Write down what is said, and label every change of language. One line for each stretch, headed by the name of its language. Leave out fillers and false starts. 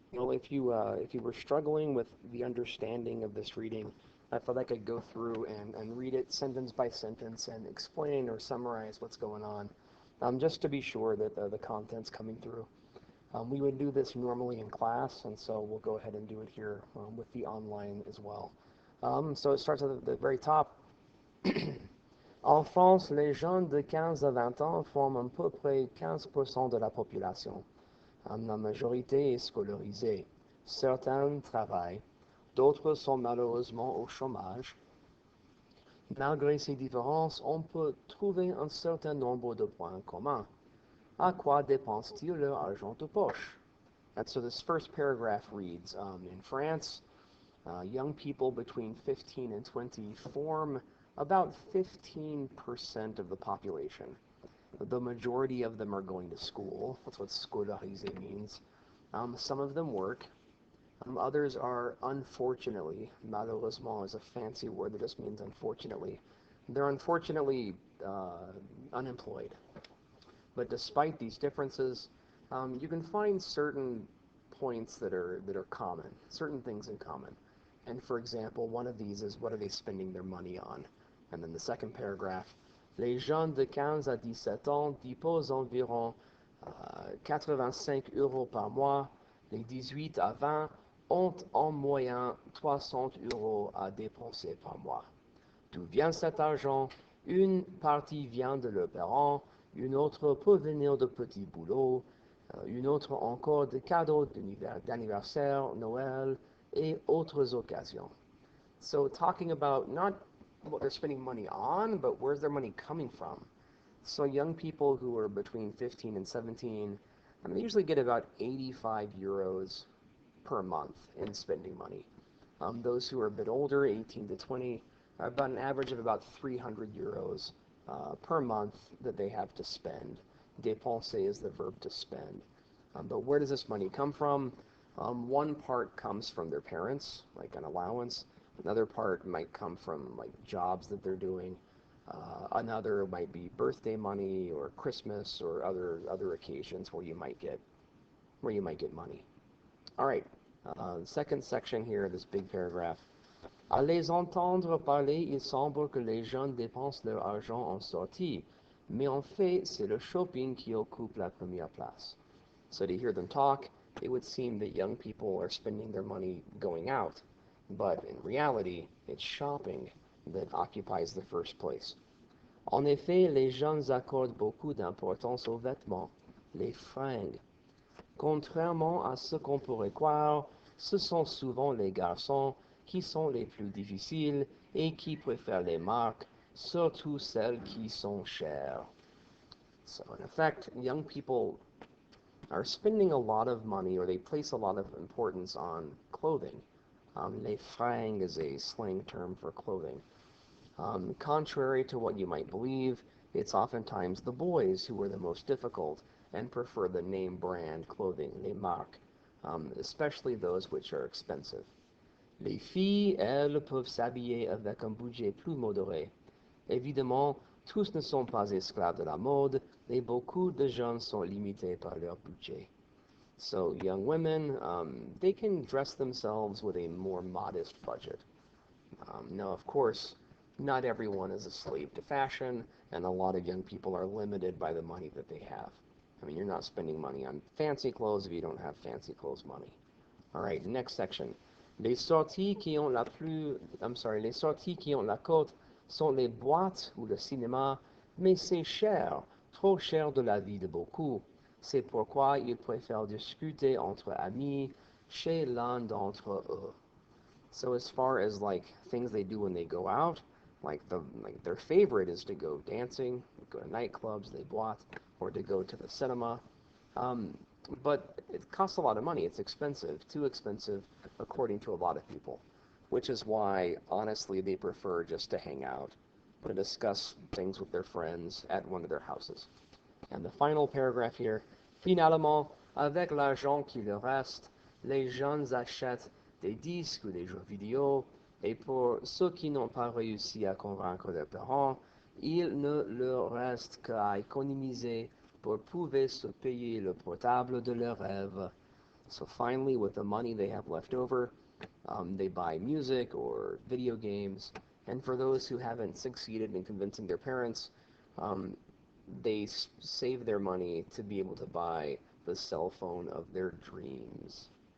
English: Well, if you were struggling with the understanding of this reading, I thought I could go through and read it sentence by sentence and explain or summarize what's going on, just to be sure that the content's coming through. We would do this normally in class, and so we'll go ahead and do it here with the online as well. So it starts at the very top.
French: En France, les jeunes de 15 à 20 ans forment à peu près 15% de la population. La majorité est scolarisée. Certains travaillent, d'autres sont malheureusement au chômage. Malgré ces différences, on peut trouver un certain nombre de points communs. À quoi dépensent-ils leur argent de poche?
English: And so this first paragraph reads, in France, young people between 15 and 20 form about 15% of the population. The majority of them are going to school. That's what scolarisé means. Some of them work. Others are unfortunately, malheureusement is a fancy word that just means unfortunately. They're unfortunately unemployed. But despite these differences, you can find certain points that are common, certain things in common. And for example, one of these is what are they spending their money on? And then the second paragraph,
French: les jeunes de 15 à 17 ans déposent environ 85 euros par mois. Les 18 à 20 ont en moyenne 300 euros à dépenser par mois. D'où vient cet argent? Une partie vient de leurs parents, une autre peut venir de petits boulots, une autre encore de cadeaux d'anniversaire, Noël et autres occasions.
English: So talking about not what they're spending money on, but where's their money coming from? So young people who are between 15 and 17, they usually get about 85 euros per month in spending money. Those who are a bit older, 18 to 20, are about an average of about 300 euros per month that they have to spend. Dépenser is the verb to spend. But where does this money come from? One part comes from their parents, like an allowance. Another part might come from like jobs that they're doing. Another might be birthday money or Christmas or other occasions where you might get money. All right. Second section here, this big paragraph.
French: À les entendre parler, il semble que les jeunes dépensent leur argent en sortie, mais en fait, c'est le shopping qui occupe la première place.
English: So to hear them talk, it would seem that young people are spending their money going out, but in reality, it's shopping that occupies the first place.
French: En effet, les jeunes accordent beaucoup d'importance aux vêtements, les fringues. Contrairement à ce qu'on pourrait croire, ce sont souvent les garçons qui sont les plus difficiles et qui préfèrent les marques, surtout celles qui sont chères.
English: So in effect, young people are spending a lot of money or they place a lot of importance on clothing. Les fringues is a slang term for clothing. Contrary to what you might believe, it's oftentimes the boys who are the most difficult and prefer the name brand clothing, les marques, especially those which are expensive.
French: Les filles, elles, peuvent s'habiller avec un budget plus modéré. Évidemment, tous ne sont pas esclaves de la mode, et beaucoup de jeunes sont limités par leur budget.
English: So young women, they can dress themselves with a more modest budget. Now, of course, not everyone is a slave to fashion, and a lot of young people are limited by the money that they have. I mean, you're not spending money on fancy clothes if you don't have fancy clothes money. All right, next section.
French: Les sorties qui ont la cote sont les boîtes ou le cinéma, mais c'est cher, trop cher de la vie de beaucoup. C'est pourquoi ils préfèrent discuter entre amis chez l'un d'entre eux.
English: So as far as like things they do when they go out, like their favorite is to go dancing, go to nightclubs, they boîte, or to go to the cinema. Um, but it costs a lot of money. It's expensive, too expensive, according to a lot of people, which is why, honestly, they prefer just to hang out, to discuss things with their friends at one of their houses. And the final paragraph here,
French: finalement, avec l'argent qui leur reste, les jeunes achètent des disques ou des jeux vidéo, et pour ceux qui n'ont pas réussi à convaincre leurs parents, il ne leur reste qu'à économiser pour pouvoir se payer le portable de leurs rêves.
English: So finally, with the money they have left over, they buy music or video games. And for those who haven't succeeded in convincing their parents, um, they save their money to be able to buy the cell phone of their dreams.